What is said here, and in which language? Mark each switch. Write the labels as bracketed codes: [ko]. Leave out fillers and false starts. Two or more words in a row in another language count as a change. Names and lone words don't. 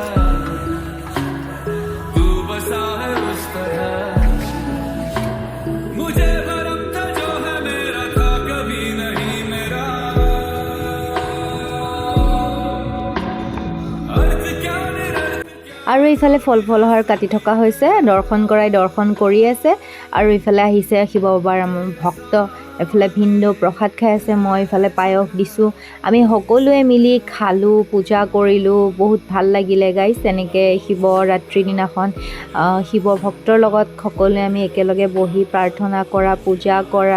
[hi] तू बसा है उस तरह मुझे भरम था जो है मेरा था कभी नहीं मेरा अर्थ क्या निरर्थ [as] আৰু ইফালে ফলহাৰ কাটি থকা হৈছে দৰ্শন কৰি আছে আৰু ইফালে আহিছে শিৱ বাবাৰ আমাৰ ভক্ত এফালে ভিন্দো প্ৰসাদ খাই আছে মই ইফালে পায়স দিছোঁ আমি সকলোৱে মিলি খালোঁ পূজা কৰিলোঁ বহুত ভাল লাগিলে গাইছ তেনেকৈ শিৱৰাত্ৰি দিনাখন শিৱ ভক্তৰ লগত সকলোৱে আমি একেলগে বহি প্ৰাৰ্থনা কৰা পূজা কৰা